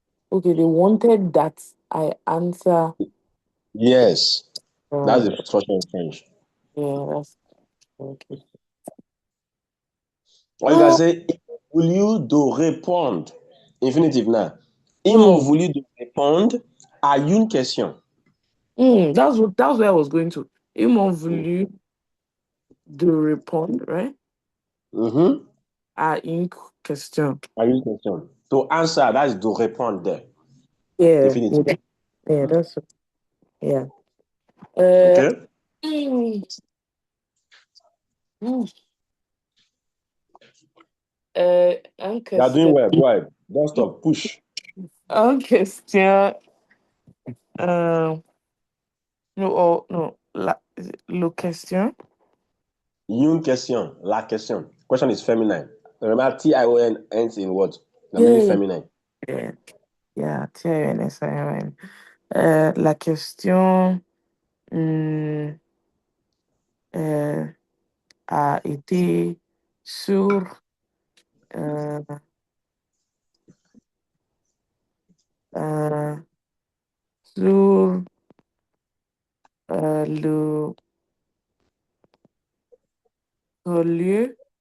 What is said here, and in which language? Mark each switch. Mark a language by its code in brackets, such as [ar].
[en] Okay, they wanted that I answer. Yes, that's Uh, the structure in French. yeah, that's okay. Or you can say, [fr] ils ont voulu de répondre. [en] Infinitive now. [fr] Ils m'ont Mm, voulu de répondre à une question. [en] that's where I was going to. [fr] Ils m'ont voulu de répondre, right? Mhm. À une question. À une question. [en] To answer, that's to répondre. Yeah, Infinitive. yeah, yeah, that's yeah. Uh, Okay? mm, mm, une You are doing [fr] question. [en] well. Go ahead. Don't stop. Push. [fr] Une question. Euh, [en] no, oh, no, [fr] le question. Une question. La question. [en] Question is feminine. Remember, Tion ends in what? The meaning Yeah, feminine. yeah, yeah, TION. [fr] La question hmm, euh, a été sur euh, euh, sur le lieu,